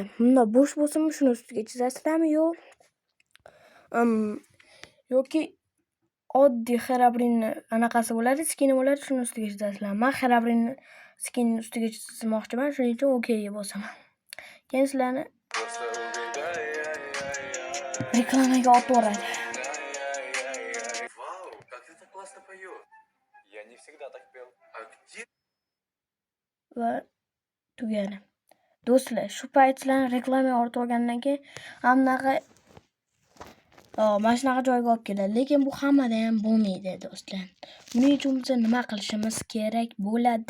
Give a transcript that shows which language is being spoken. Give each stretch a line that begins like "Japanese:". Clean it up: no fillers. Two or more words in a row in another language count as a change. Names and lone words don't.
Uzbek: Bunda bo'sh bo'lsinmi, shuni ustiga chizasizlarmi yoki oddiy Herobrine anaqasi bo'ladi, skini bo'ladi, shuni ustiga chizasizlar. Men Herobrine skinni ustiga chizmoqchiman, shuning uchun OK'ga bosaman. Keyin sizlarni reklamaga otvoradi.
Russian: Вау, как ты так классно поёшь. Я не всегда так пел. А где?
Uzbek: Va tugadi. Do'stlar, shu payt sizlarni reklamaga ortib olgandan keyin hammaga mana shunaqa joyga olib keladi. Lekin bu hammada ham bo'lmaydi do'stlar. Buning uchun biz nima qilishimiz kerak bo'ladi?